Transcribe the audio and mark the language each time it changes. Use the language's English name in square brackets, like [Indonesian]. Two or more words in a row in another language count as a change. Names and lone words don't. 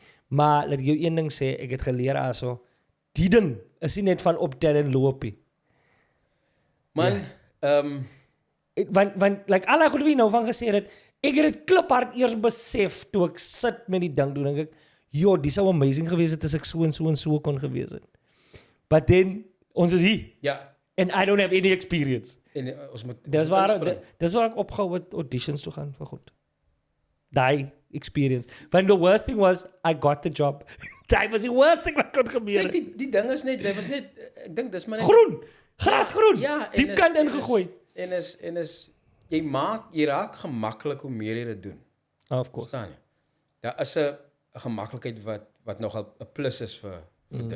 [Afrikaans] Maar laat ek jou een ding sê, ek het geleer aso, die ding is nie net van optel en loopie. Man, want like al die goed wat jy nou van gesê het, ek het dit kliphard eers besef toe ek sit met die ding doen, dink ek, joh, die sou amazing gewees het as ek so en so kon gewees het. [English] But then, [Afrikaans] ons is hier. Ja. [English] And I don't have any experience. [Afrikaans] En ons moet Dis waar ek opgehou het auditions toe gaan vir goed. Daai experience. [English] But the worst thing was, I got the job. [Afrikaans] Dit was die [English] worst thing [Afrikaans] wat kon gebeur. Kijk, die ding is net, jy was net, ek dink dis maar net... Groen! Grasgroen! Ja, Diep kant ingegooi. En is, jy raak gemakkelijk hoe meer jy dit doen. [English] Of course. [Afrikaans] Verstaan jy? Daar is 'n gemakkelijkheid wat nogal 'n plus is vir dit.